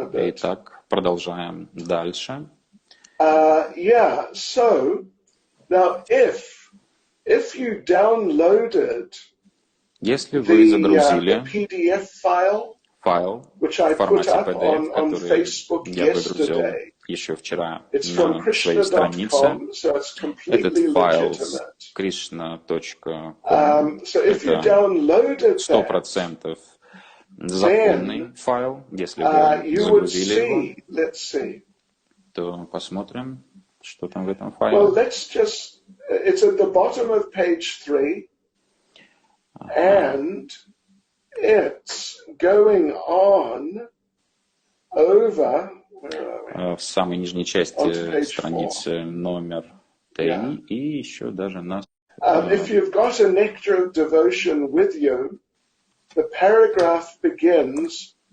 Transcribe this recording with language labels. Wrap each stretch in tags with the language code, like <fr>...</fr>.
<ru>Итак, продолжаем дальше.</ru> <en>So now if you downloaded</en> <ru>если вы загрузили PDF файл, в формате PDF, который я выгрузил еще вчера на своей странице, этот файл с krishna.com, это 100% законный файл. Если вы загрузили его, то посмотрим, что там в этом файле.</ru> <en>It's at the bottom of page 3, and it's going on over.</en> <ru>В самой нижней части страницы номер 3 и еще даже на.</ru> <en>If you've got a nectar of devotion with you, the paragraph begins.</en>